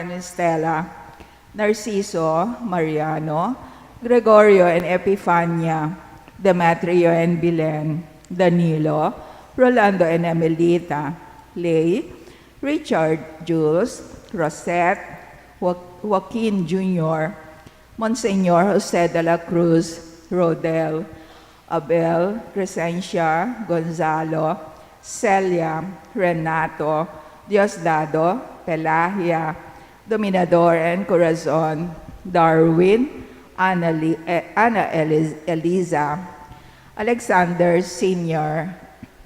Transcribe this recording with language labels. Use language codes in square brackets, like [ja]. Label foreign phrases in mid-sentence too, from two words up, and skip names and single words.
[en] and Estela, Narciso, Mariano, Gregorio and Epifania, Demetrio and Bilen, Danilo, Rolando and Emelita, Lay, Richard, Jules, Rosette, Joaquin Jr., Monsignor Jose de la Cruz, Rodel, Abel, Crescencia, Gonzalo, Celia, Renato, Diosdado, Pelahia, Dominador and Corazon, Darwin, Ana Eliza, Alexander Sr.,